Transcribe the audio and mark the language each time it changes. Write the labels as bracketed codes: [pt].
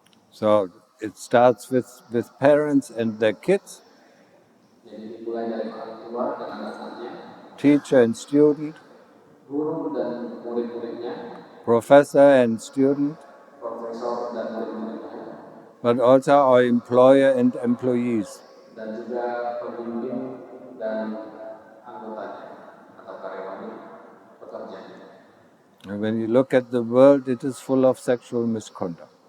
[en] So it starts with parents and their kids, [id] Jadi dimulai dari orang tua dan anak-anaknya, [en] teacher and student, [id] guru dan murid-muridnya, [en] professor and student, [id] profesor dan murid-muridnya, [en] but also our employer and employees. [id] dan juga pemimpin dan anggotanya atau karyawannya, pekerjanya. [en] And when you look at the world, it is full of sexual misconduct.